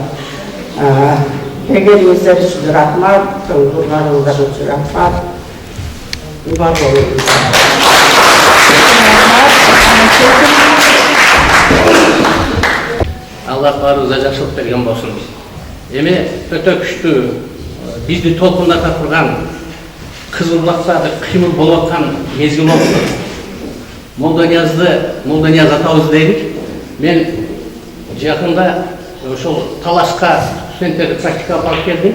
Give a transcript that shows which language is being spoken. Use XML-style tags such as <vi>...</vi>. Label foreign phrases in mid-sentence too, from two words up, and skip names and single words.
<kk>Егер өздері үшін рахмат, тұрғаныңыздар үшін рахмат. Бар болыңыз. Алла барыңызға жақсылық берген болсын.</kk> <ky>Эми өтө күштүү бизди толкундата турган Кызылбулакта кыймыл болуп аткан мезгил болду. Молданияз атабыз дейбиз. Мен жакында ошол Талашка студенттерди практикага алып келдим.</ky>